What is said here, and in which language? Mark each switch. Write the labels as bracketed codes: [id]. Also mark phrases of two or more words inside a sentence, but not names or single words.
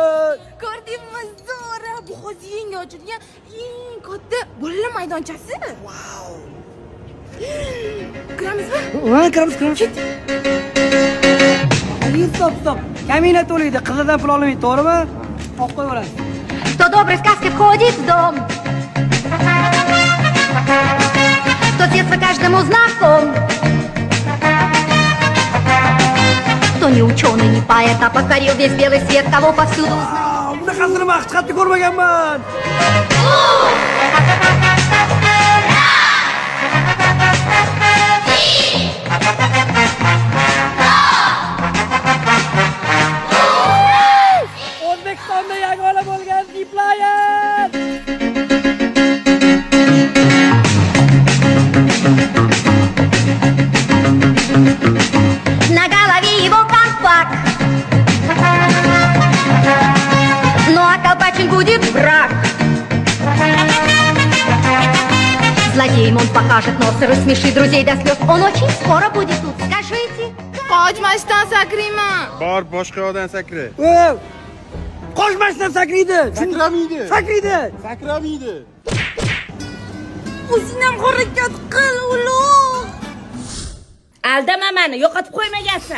[uz] Ko'rdingmi, Zora? Bu hozir yangi ochilgan eng katta bolalar maydonchasi. Wow. Kiramizmi? Ha, kiramiz. Stop. Kamina to'laydi, qizidan pul olmaydi, to'g'rimi? Olib qo'yaverasiz. [ru] Кто доброй сказки входит в дом, тот с детства каждому знаком. Кто не ученый, не поэт, а покорил весь белый свет, кого повсюду узнал. [uz] Bunaqasini maqsadni ko'rmaganman. O'zbekistonda yagona bo'lgan Ziplayer. [ru] На голове его колпак, ну а колпачин будет враг. Злодеем он покажет нос и рассмешит друзей до слез. Он очень скоро будет тут, скажите. [uz] Qochmasdan sakrayman. Bor, boshqa yoqdan sakra. Qochmasdan sakraydi. Sakraydi. Sakramaydi. O'zing ham harakat qil, ulug'. Aldama meni, yo'qotib qo'ymagansan.